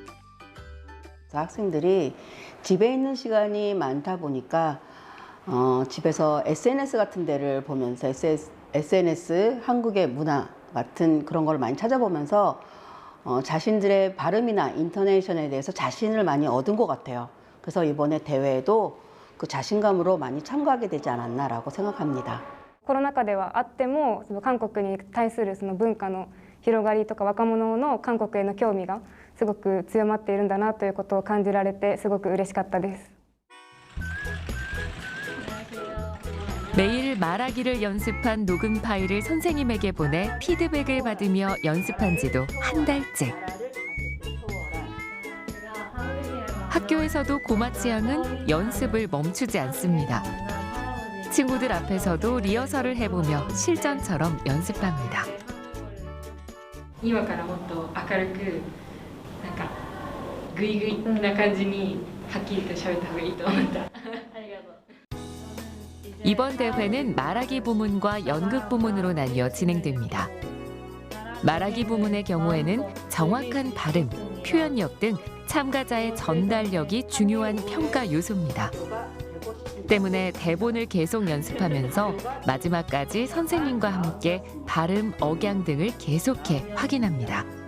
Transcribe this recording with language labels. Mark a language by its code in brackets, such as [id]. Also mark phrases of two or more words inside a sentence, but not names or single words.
[ko] 학생들이 집에 있는 시간이 많다 보니까 집에서 SNS 같은 데를 보면서 SNS, 한국의 문화 같은 그런 걸 많이 찾아보면서 자신들의 발음이나 인토네이션에 대해서 자신을 많이 얻은 것 같아요. 그래서 이번에 대회에도 그 자신감으로 많이 참가하게 되지 않았나라고 생각합니다. [ja] コロナ禍ではあっても韓国に対するその文化の広がりとか若者の韓国への興味がすごく強まっているんだなということを感じられてすごく嬉しかったです。 [ko] 매일 말하기를 연습한 녹음 파일을 선생님에게 보내 피드백을 받으며 연습한 지도 한 달째. 학교에서도 고마츠 양은 연습을 멈추지 않습니다. 친구들 앞에서도 리허설을 해보며 실전처럼 연습합니다. [ja] 今からもっと明るくなんかグイグイな感じにはっきりと喋った方がいいと思った。 [ko] 이번 대회는 말하기 부문과 연극 부문으로 나뉘어 진행됩니다. 말하기 부문의 경우에는 정확한 발음, 표현력 등 참가자의 전달력이 중요한 평가 요소입니다. 때문에 대본을 계속 연습하면서 마지막까지 선생님과 함께 발음, 억양 등을 계속해 확인합니다.